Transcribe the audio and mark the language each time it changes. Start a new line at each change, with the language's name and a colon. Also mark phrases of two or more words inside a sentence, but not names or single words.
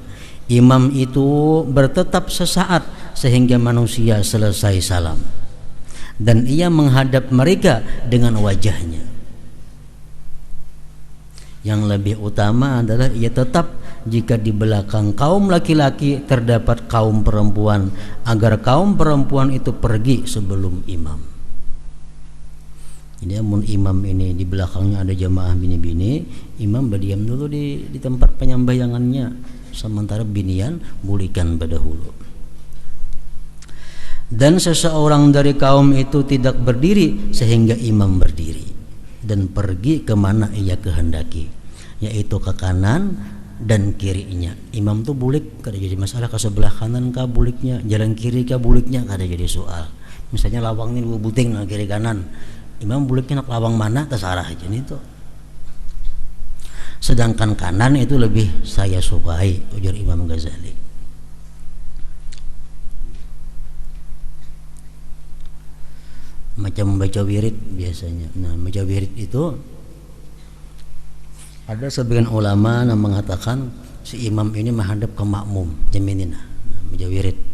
Indonesian: Imam itu bertetap sesaat sehingga manusia selesai salam, dan ia menghadap mereka dengan wajahnya. Yang lebih utama adalah ia tetap jika di belakang kaum laki-laki terdapat kaum perempuan, agar kaum perempuan itu pergi sebelum imam.
Banjar: Jadi amun imam ini di belakangnya ada jamaah bini-bini, imam berdiam dulu di tempat penyambayangannya, sementara binian bulikan berdahulu.
Indonesian: Dan seseorang dari kaum itu tidak berdiri sehingga imam berdiri dan pergi kemana ia kehendaki, yaitu ke kanan dan kirinya.
Banjar: Imam tuh bulik kada jadi masalah, ke sebelah kanan kah buliknya, jalan kiri kah buliknya, kada jadi soal. Misalnya lawang ini dua buting nah, kiri kanan, imam buliknya nak lawang mana terserah aja nih tuh.
Indonesian: Sedangkan kanan itu lebih saya sukai, ujar Imam Ghazali.
Banjar: Macam membaca wirid biasanya.
Indonesian: Nah, membaca wirid itu ada sebagian ulama yang mengatakan si imam ini menghadap ke makmum, jaminina, membaca wirid.